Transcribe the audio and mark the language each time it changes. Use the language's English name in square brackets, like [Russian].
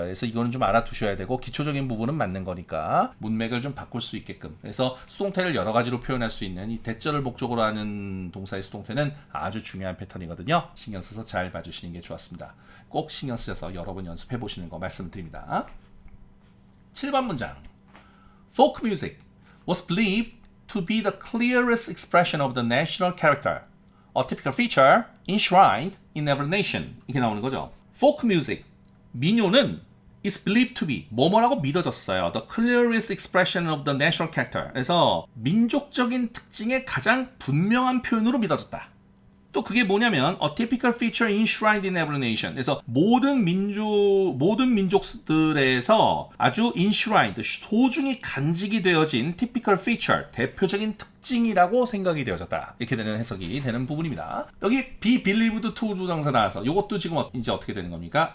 [Korean] 그래서 이거는 좀 알아두셔야 되고 기초적인 부분은 맞는 거니까 문맥을 좀 바꿀 수 있게끔, 그래서 수동태를 여러 가지로 표현할 수 있는 이 대절을 목적으로 하는 동사의 수동태는 아주 중요한 패턴이거든요. 신경 써서 잘 봐주시는 게 좋았습니다. 꼭 신경 쓰셔서 여러 번 연습해 보시는 거 말씀드립니다. 7번 문장. [English] Folk music was believed to be the clearest expression of the national character, a typical feature enshrined in every nation. [Korean] 이렇게 나오는 거죠. Folk music, 민요는 is believed to be, 뭐뭐라고 믿어졌어요. [English] The clearest expression of the national character. [Korean] 그래서 민족적인 특징의 가장 분명한 표현으로 믿어졌다. [English] 또 그게 뭐냐면 a typical feature enshrined in every nation. [Korean] 그래서 모든 민족들에서 아주 enshrined, 소중히 간직이 되어진 typical feature, 대표적인 특징이라고 생각이 되어졌다. 이렇게 되는 해석이 되는 부분입니다. 여기 be believed to 부정사 나와서 이것도 지금 이제 어떻게 되는 겁니까?